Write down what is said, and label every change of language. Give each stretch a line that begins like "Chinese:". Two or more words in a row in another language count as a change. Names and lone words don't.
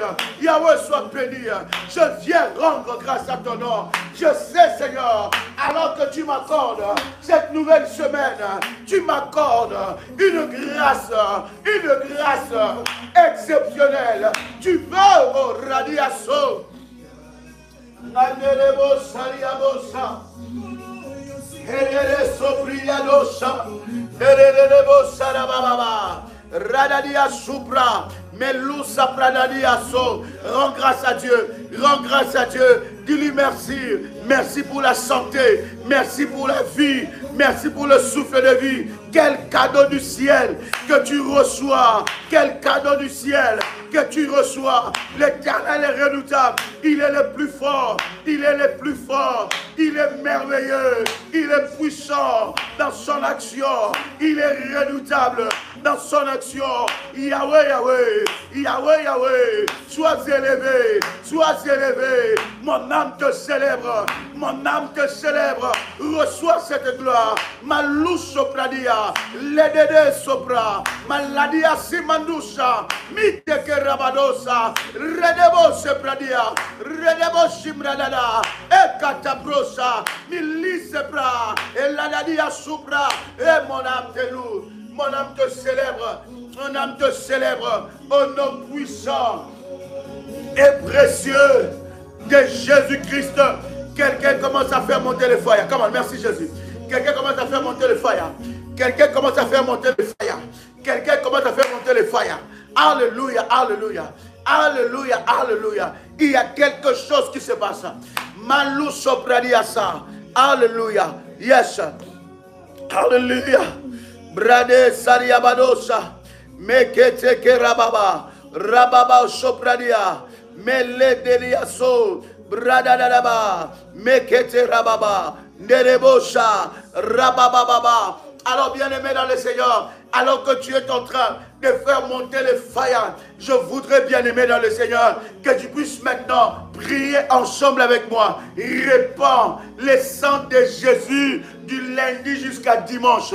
French: Yahweh soit béni. Je viens rendre grâce à ton nom. Je sais, Seigneur, alors que tu m'accordes cette nouvelle semaine, tu m'accordes une grâce exceptionnelle. Tu veux, oh Radiaso, Nanelebo Sariabosa, Herere Sopriadosa, Hererebo Sarababa, Radadia Supra, Melusa Pradadia So. Rends grâce à Dieu, rends grâce à Dieu. Dis-lui merci. Merci pour la santé, merci pour la vie, merci pour le souffle de vie. Quel cadeau du ciel que tu reçois. Quel cadeau du ciel que tu reçois. L'Éternel est redoutable. Il est le plus fort. Il est le plus fort. Il est merveilleux. Il est puissant dans son action. Il est redoutable dans son action. Yahweh, Yahweh. Yahweh, Yahweh. Sois élevé. Sois élevé. Mon âme te célèbre. Mon âme te célèbre. Reçois cette gloire. Malou sopradia. Ledede sopra. Maladia simandusha. Miteke rabadosa. Redebo sepradia. Redebo simradada. Ekatabrosa. Milis sepra. Eladadia supra. Et mon âme te loue. Mon âme te célèbre. Mon âme te célèbre. Au nom puissant et précieux de Jésus-Christ. Quelqu'un commence à faire monter le fire. Comment? Merci Jésus. Quelqu'un commence à faire monter le fire. Quelqu'un commence à faire monter le fire. Quelqu'un commence à faire monter le fire. Alléluia, alléluia. Alléluia, alléluia. Il y a quelque chose qui se passe. Malou sopradiasa. Alléluia. Yes. Alléluia. Brade sariabadosa. Mekete kerababa. Rababa sopradia. Mele deliaso. Bradadadaba. Mekete rababa. Nerebosha. Rabababa. Alors bien-aimé dans le Seigneur, alors que tu es en train de faire monter le fire, je voudrais, bien-aimé dans le Seigneur, que tu puisses maintenant prier ensemble avec moi. Répands le sang de Jésus du lundi jusqu'à dimanche.